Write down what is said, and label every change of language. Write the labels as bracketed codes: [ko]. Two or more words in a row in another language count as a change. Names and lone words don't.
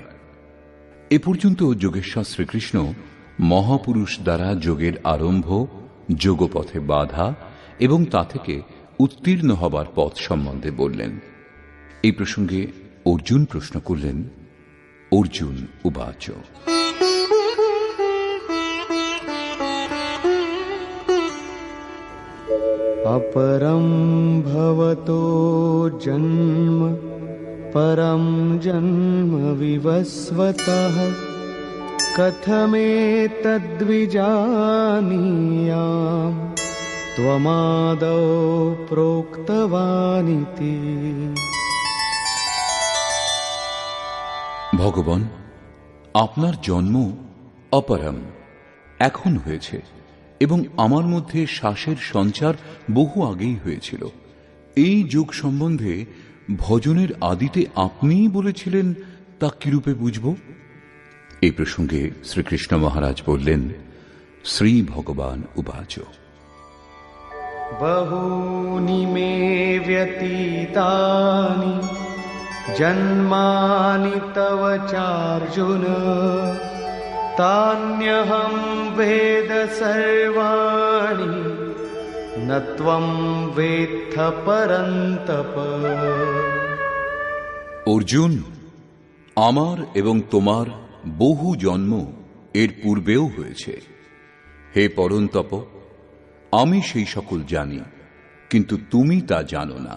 [bn] এ পর্যন্ত যোগেশ্বর শ্রীকৃষ্ণ মহাপুরুষ দ্বারা যোগের আরম্ভ, যোগপথে বাধা এবং তা থেকে উত্তীর্ণ হবার পথ সম্বন্ধে বললেন। এই প্রসঙ্গে অর্জুন প্রশ্ন করলেন, অর্জুন উবাচ। [sa] अपरं भवतो जन्म परं जन्म विवस्वतः कथमेतद्विजानीयाम् त्वमादौ प्रोक्तवानिति। [bn] ভগবান, আপনার জন্ম অপরম, এখন হয়েছে, এবং আমার মধ্যে শ্বাসের সঞ্চার বহু আগেই হয়েছিল। এই যুগ সম্বন্ধে ভজনের আদিতে আপনিই বলেছিলেন, তা কিরূপে বুঝব? এই প্রসঙ্গে শ্রীকৃষ্ণ মহারাজ বললেন, [sa] শ্রী ভগবান উবাচ। বহূনি মে ব্যতীতানি জন্মানি তব চার্জুন তান্যহং বেদ সর্বাণি ন ত্বং বেত্থ পরন্তপ। [bn] অর্জুন, আমার এবং তোমার বহু জন্ম এর পূর্বেও হয়েছে। হে পরন্তপ, আমি সেই সকল জানি, কিন্তু তুমি তা জানো না।